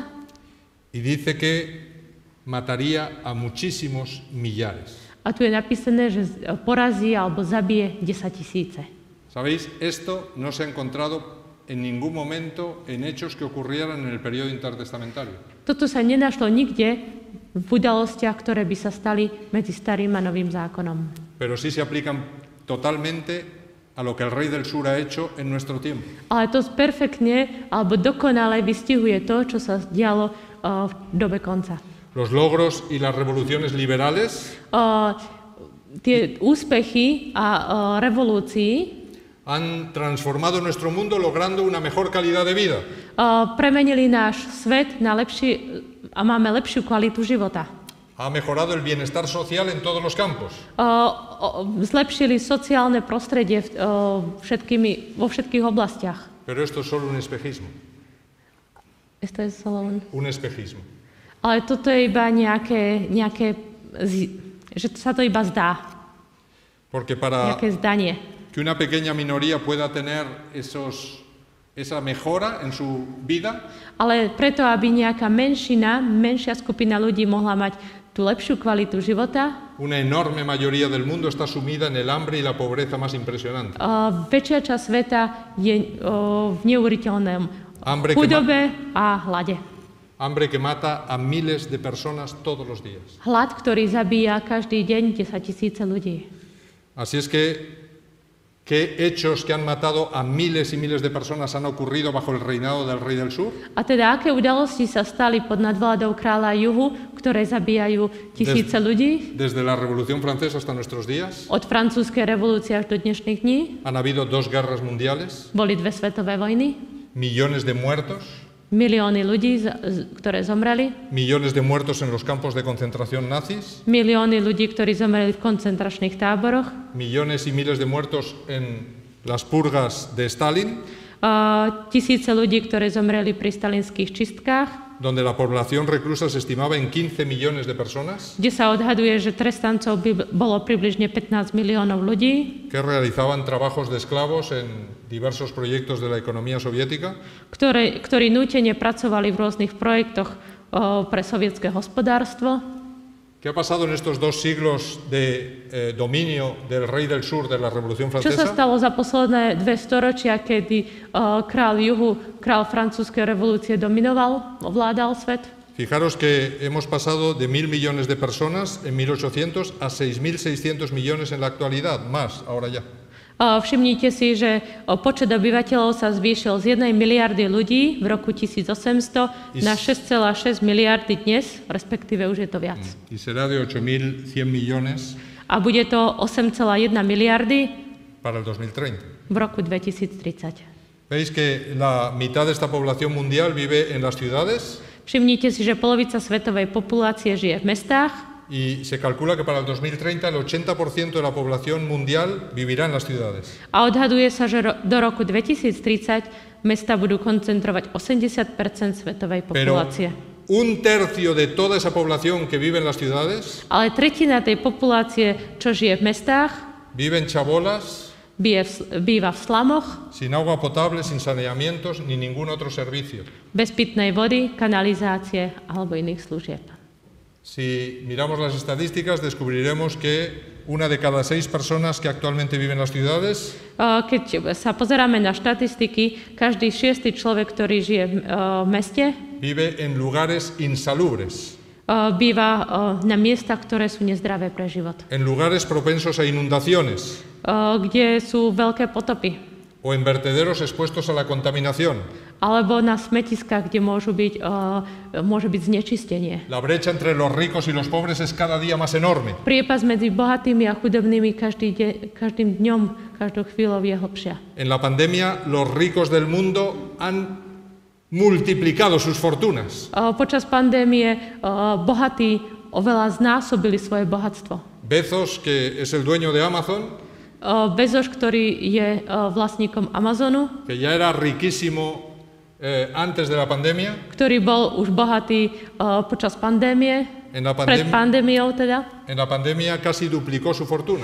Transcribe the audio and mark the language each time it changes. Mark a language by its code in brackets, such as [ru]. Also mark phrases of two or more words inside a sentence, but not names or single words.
[es] Y dice que mataría a muchísimos millares. [sk] a tu je napísané, že porazí alebo zabije 10 000. [es] ¿Sabéis? Esto no se ha encontrado en ningún momento en hechos que ocurrieran en el periodo intertestamentario. [sk] Toto sa nenašlo nikde v udalostiach, ktoré by sa stali medzi starým a novým zákonom. [es] Pero sí se aplican totalmente a lo que el rey del sur ha hecho en nuestro tiempo. [sk] Ale to perfektne alebo dokonale vystihuje to, čo sa dialo v dobe konca. [es] Los logros y las revoluciones liberales [sk] Tie úspechy a revolúcii [es] han transformado nuestro mundo logrando una mejor calidad de vida. [sk] Premenili náš svet na lepší a máme lepšiu kvalitu života. [es] Ha mejorado el bienestar social en todos los campos. [sk] Zlepšili sociálne prostredie vo všetkých oblastiach. [es] Pero esto es solo un espejismo. Esto es solo Un espejismo. [sk] Ale toto je iba nejaké že sa to iba zdá. [es] Porque para [sk] Nejaké zdanie. [es] que una pequeña minoría pueda tener esa mejora en su vida, [sk] Ale preto, aby nejaká menšia skupina ľudí mohla mať tú lepšiu kvalitu života, [es] una enorme mayoría del mundo está sumida en el hambre y la pobreza más impresionante. [sk] väčšia časť sveta je v neuveriteľnom chudobe a hlade. [es] Hambre que mata a miles de personas todos los días. [sk] Hlad, ktorý zabíja každý deň 10 000 ľudí. [es] Así es que, ¿qué hechos que han matado a miles y miles de personas han ocurrido bajo el reinado del rey del sur? [sk] A teda, aké udalosti sa stali pod nadvládou kráľa juhu, ktoré zabíjajú tisíce ľudí? [es] Desde la Revolución Francesa hasta nuestros días. [sk] Od francúzskej revolúcie až do dnešných dní. [es] Han habido 2 guerras mundiales. [sk] Boli 2 svetové vojny. [es] Millones de muertos. [sk] Milióny ľudí, ktoré zomreli. [es] Millones de muertos en los campos de concentración nazis. [sk] Milióny ľudí, ktorí zomreli v koncentračných táboroch. [es] Millones y miles de muertos en las purgas de Stalin. [sk] Tisíce ľudí, ktorí zomreli pri stalinských čistkách, [es] donde la población reclusa se estimaba en 15 millones de personas, [sk] kde sa odhaduje, že trestancov by bolo približne 15 miliónov ľudí, [es] que realizaban trabajos de esclavos en diversos proyectos de la economía soviética, [sk] ktorí nútene pracovali v rôznych projektoch pre sovietské hospodárstvo. [es] ¿Qué ha pasado en estos 2 siglos de dominio del rey del sur de la Revolución [sk] Čo sa [es] Francesa? [sk] stalo za posledné 2 storočia, kedy král juhu, král francúzskej revolúcie dominoval, ovládal svet? [es] Fijaros que hemos pasado de 1.000 millones de personas en 1800 a 6.600 millones en la actualidad, más ahora ya. [sk] Všimnite si, že počet obyvateľov sa zvýšil z 1 miliardy ľudí v roku 1800 na 6,6 miliardy dnes, respektíve už je to viac. [es] Y será de 8.100 millones [sk] A bude to 8,1 miliardy [es] para el 2030. [sk] v roku 2030. [es] ¿Veis que la mitad de esta población mundial vive en las ciudades? [sk] Všimnite si, že polovica svetovej populácie žije v mestách [es] Y se calcula que para el 2030 el 80% de la población mundial vivirá en las ciudades. [sk] a odhaduje sa, že do roku 2030 mesta budú koncentrovať 80% svetovej [es] Pero [sk] populácie. [es] 1/3 de toda esa población que vive en las ciudades [sk] Ale tretina tej populácie, čo žije v mestách, [es] vive en chabolas, [sk] býva v slamoch, [es] sin agua potable, sin saneamientos ni ningún otro servicio. [sk] bez pitnej vody, kanalizácie alebo iných služieb. [es] Si miramos las estadísticas, descubriremos que 1 de cada 6 personas que actualmente viven en las ciudades [sk] Keď sa pozeráme na štatistiky, každý 6. človek, ktorý žije v meste, [es] vive en lugares insalubres, [sk] býva na miestach, ktoré sú nezdravé pre život, [es] en lugares propensos a inundaciones [sk] kde sú veľké potopy, [es] o en vertederos expuestos a la contaminación. [sk] alebo na smetiskách, kde môže byť znečistenie. [es] La brecha entre los ricos y los pobres es cada día más enorme. [sk] Priepas medzi bohatými a chudobnými každým dňom, každou chvíľou je hlbšia. [es] En la pandemia, los ricos del mundo han multiplicado sus fortunas. [sk] Počas pandémie bohatí oveľa znásobili svoje bohatstvo. [es] Bezos, que es el dueño de Amazon, [sk] Bezos, ktorý je vlastníkom Amazonu, [es] que ya era riquísimo antes de la pandemia, [sk] ktorý bol už bohatý počas pandémie, pred pandémiou teda. [es] En la pandemia casi duplicó su fortuna.